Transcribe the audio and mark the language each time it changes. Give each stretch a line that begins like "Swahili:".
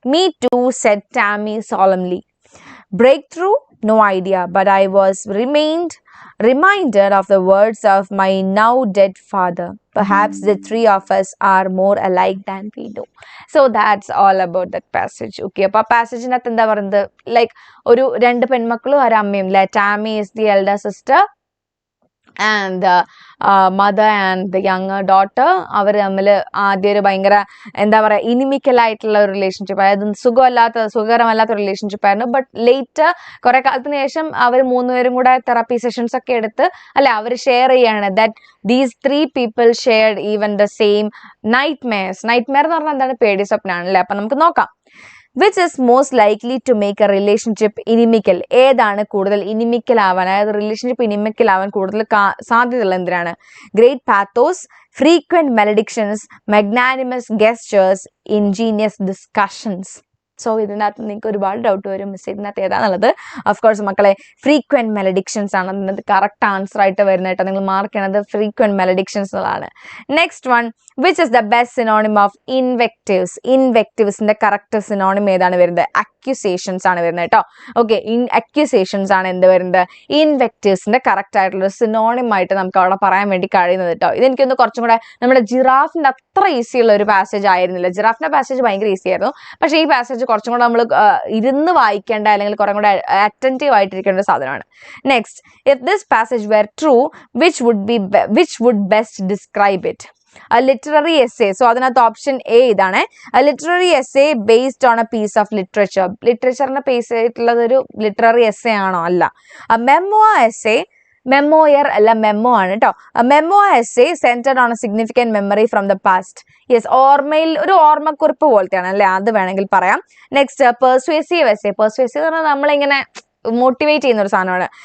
English: Me too, said Tammy solemnly. Breakthrough? No idea, but I was reminded of the words of my now dead father. Perhaps the three of us are more alike than we know. So that's all about that passage.
Malayalam: Okay, അപ്പോൾ ആ പാസേജിനകത്ത് എന്താ പറയുന്നത്, like ഒരു രണ്ട് പെൺമക്കളും ഒരു അമ്മയും അല്ലെ.
English: Tammy is the elder sister and the mother and the younger daughter.
Malayalam: അവർ തമ്മിൽ ആദ്യം ഒരു ഭയങ്കര എന്താ പറയുക ഇനിമിക്കൽ ആയിട്ടുള്ള ഒരു റിലേഷൻഷിപ്പ്, അതായത് സുഖകരമല്ലാത്ത റിലേഷൻഷിപ്പ് ആയിരുന്നു. ബട്ട് ലേറ്റർ കുറെ കാലത്തിന് ശേഷം അവർ മൂന്നുപേരും കൂടെ തെറാപ്പി സെഷൻസ് ഒക്കെ എടുത്ത് അല്ലെ അവർ ഷെയർ ചെയ്യാണ്
English: that these three people shared even the same nightmare
Malayalam: എന്ന് പറഞ്ഞാൽ എന്താണ്, പേടി സ്വപ്നമാണ് അല്ലെ. അപ്പൊ നമുക്ക് നോക്കാം.
English: Which is most likely to make a relationship inimical?
Malayalam: ഏതാണ് കൂടുതൽ ഇനിമിക്കൽ ആവാൻ, അതായത് റിലേഷൻഷിപ്പ് ഇനിമിക്കൽ ആവാൻ കൂടുതൽ സാധ്യതയുള്ള എന്തിനാണ്?
English: Great pathos, frequent maledictions, magnanimous gestures, ingenious discussions.
Malayalam: So ഇതിനകത്ത് നിങ്ങൾക്ക് ഒരുപാട് ഡൗട്ട് വരും, മിസ് ഇതിനകത്ത് ഏതാണെന്നുള്ളത്. ഓഫ്കോഴ്സ് മക്കളെ ഫ്രീക്വന്റ് മെലഡിക്ഷൻസ് ആണ് ഇതിനകത്ത് കറക്റ്റ് ആൻസർ ആയിട്ട് വരുന്നത് കേട്ടോ. നിങ്ങൾ മാർക്ക് ചെയ്യണത് ഫ്രീക്വന്റ് മെലഡിക്ഷൻസ് എന്നുള്ളതാണ്.
English: Next one, which is the best synonym of invectives?
Malayalam: ഇൻവെക്റ്റീവ്സിന്റെ correct synonym ഏതാണ് വരുന്നത്? അക്യൂസേഷൻസ് ആണ് വരുന്നത് കേട്ടോ. ഓക്കെ, അക്യൂസേഷൻസ് ആണ് എന്ത് വരുന്നത്? ഇൻവെക്റ്റീവ്സിന്റെ കറക്റ്റ് ആയിട്ടുള്ള സിനോണിം ആയിട്ട് നമുക്ക് അവിടെ പറയാൻ വേണ്ടി കഴിയുന്നത് കേട്ടോ. ഇതെനിക്കൊന്ന് കുറച്ചും കൂടെ നമ്മുടെ ജിറാഫിന്റെ അത്ര ഈസി ഉള്ള ഒരു പാസേജ് ആയിരുന്നില്ല. ജിറാഫിന്റെ പാസേജ് ഭയങ്കര ഈസി ആയിരുന്നു, പക്ഷേ ഈ പാസേജ് കുറച്ചും കൂടെ നമ്മൾ ഇരുന്ന് വായിക്കേണ്ട അല്ലെങ്കിൽ കുറെ കൂടെ അറ്റൻറ്റീവ് ആയിട്ടിരിക്കേണ്ട ഒരു സാധനമാണ്.
English: Next, if this passage were true, which would best describe it? A literary essay.
Malayalam: So അതിനകത്ത് ഓപ്ഷൻ എ ഇതാണ്.
English: A literary essay based on a piece of literature.
Malayalam: ലിറ്ററേച്ചറിനെ base ചെയ്തിട്ടുള്ളത് ഒരു ലിറ്റററി എസ്സേ ആണോ? അല്ല.
English: A memoir essay,
Malayalam: മെമ്മോയർ അല്ല, memo ആണ് കേട്ടോ.
English: Memo essay centred on a significant memory from the past.
Malayalam: Yes, ഓർമ്മയിൽ ഒരു ഓർമ്മക്കുറിപ്പ് പോലത്തെയാണ് അല്ലെ, അത് വേണമെങ്കിൽ പറയാം.
English: Next, persuasive essay.
Malayalam: പെർസ്വേസീവ് എന്ന് പറഞ്ഞാൽ നമ്മളിങ്ങനെ മോട്ടിവേറ്റ് ചെയ്യുന്ന ഒരു സാധനമാണ്.